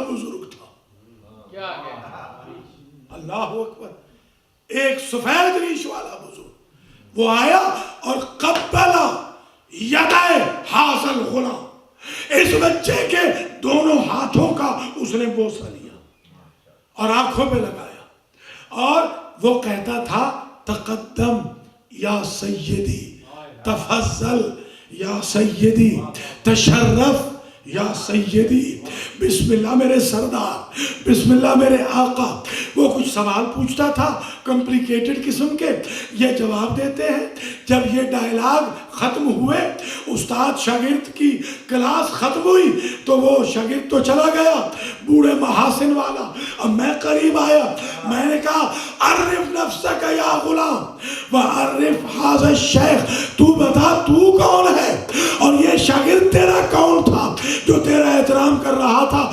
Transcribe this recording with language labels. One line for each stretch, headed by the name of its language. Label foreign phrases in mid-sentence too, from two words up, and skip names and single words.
Urdu: بزرگ تھا، اللہ اکبر، ایک سفید ریش والا بزرگ، وہ آیا اور
Arabic: قبلہ یدائے حاصل غلام،
Urdu: اس بچے کے دونوں ہاتھوں کا اس نے بوسہ لیا اور آنکھوں پہ لگایا، اور وہ کہتا تھا
Arabic: تقدم یا سیدی، تفضل یا سیدی، تشرف یا سیدی،
Urdu: بسم اللہ میرے سردار، بسم اللہ میرے آقا۔ وہ کچھ سوال پوچھتا تھا کمپلیکیٹڈ قسم کے، یہ جواب دیتے ہیں۔ جب یہ ڈائلاگ ختم ہوئے، استاد شاگرد کی کلاس ختم ہوئی تو وہ شاگرد تو چلا گیا، بوڑھے محاسن والا، اب میں قریب آیا، میں نے کہا
Arabic: عرف نفسک یا غلام وعرف ھذا الشیخ،
Urdu: تو بتا تو کون ہے اور یہ شاگرد تیرا کون تھا جو تیرا احترام کر رہا تھا؟